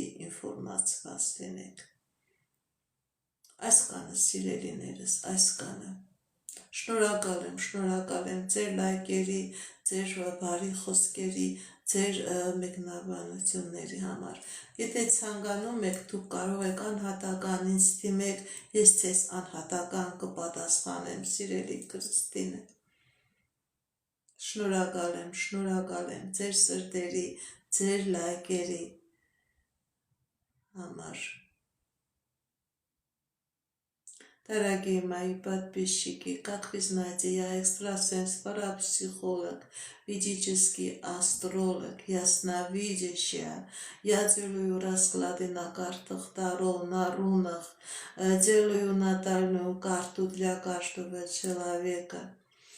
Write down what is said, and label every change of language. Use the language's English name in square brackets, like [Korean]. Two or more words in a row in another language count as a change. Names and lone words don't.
[Armenian] ինֆորմացված լինեք։ Այսքանը սիրելիներս, այսքանը։ Շնորհակալ եմ ձեր լայքերի, ձեր բարի խոսքերի, ձեր մեկնաբանությունների համար։ Եթե ցանկանում եք, դուք կարող եք անհատական ինձ դիմեք, ես ձեզ անհատական կպատասխանեմ, սիրելի Քրիստինե։ Շնորհակալ եմ ձեր սրտերի, ձեր լայքերի համար։ [Russian] Дорогие мои подписчики, как вы знаете, я экстрасенс, парапсихолог, ведический астролог, ясновидящая. Я делаю расклады на картах Таро, на рунах, делаю натальную карту для каждого человека.